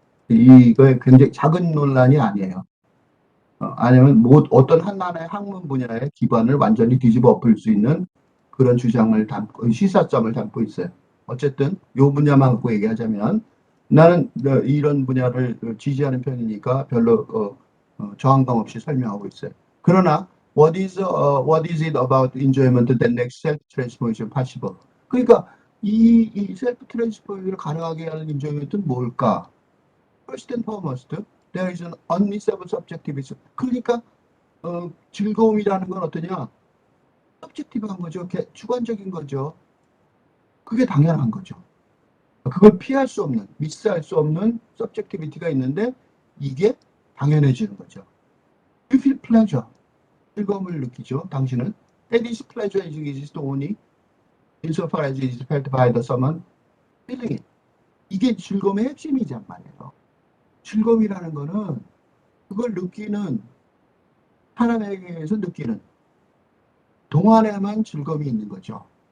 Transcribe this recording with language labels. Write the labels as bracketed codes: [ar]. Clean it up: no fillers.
[ko] 이거 굉장히 작은 논란이 아니에요. 아니면 어떤 하나의 학문 분야의 기반을 완전히 뒤집어 엎을 수 있는 그런 주장을 담고, 시사점을 담고 있어요. 어쨌든 요 분야만 갖고 얘기하자면 나는 이런 분야를 지지하는 편이니까 별로 저항감 없이 설명하고 있어요. 그러나 [en] what is it about enjoyment that makes self-transformation possible? [ko] 그러니까 이 셀프 트랜스포메이션을 가능하게 하는 enjoyment는 뭘까? [en] First and foremost, there is an unmissable subjectivism. [ko] 그러니까 즐거움이라는 건 어떠냐? 서브젝티브한 거죠. 주관적인 거죠. 그게 당연한 거죠. 그걸 피할 수 없는, 미스할 수 없는 서브젝티비티가 있는데 이게 당연해지는 거죠. [en] You feel pleasure. [ko] 즐거움을 느끼죠. 당신은. [en] And this pleasure is only insofar as it is felt by the someone feeling it. [ko] 이게 즐거움의 핵심이란 말이에요. 즐거움이라는 거는 그걸 느끼는 사람에게서 느끼는 동안에만 즐거움이 있는 거죠.